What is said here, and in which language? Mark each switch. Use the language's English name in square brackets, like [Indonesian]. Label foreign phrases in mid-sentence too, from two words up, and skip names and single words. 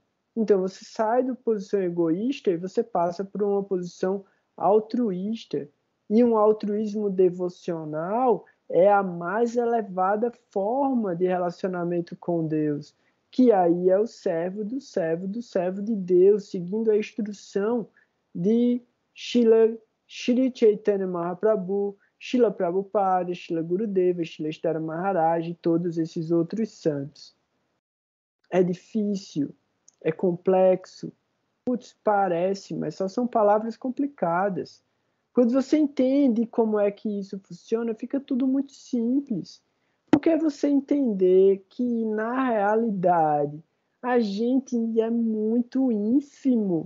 [Portuguese] Então você sai da posição egoísta e você passa por uma posição altruísta. E um altruísmo devocional é a mais elevada forma de relacionamento com Deus, que aí é o servo do servo do servo de Deus, seguindo a instrução de Shri Chaitanya Mahaprabhu, Srila Prabhupada, Srila Gurudeva, Srila Sridhara Maharaj e todos esses outros santos. é difícil, é complexo. Putz, parece, mas só são palavras complicadas. Quando você entende como é que isso funciona, fica tudo muito simples. Porque é você entender que, na realidade, a gente é muito ínfimo.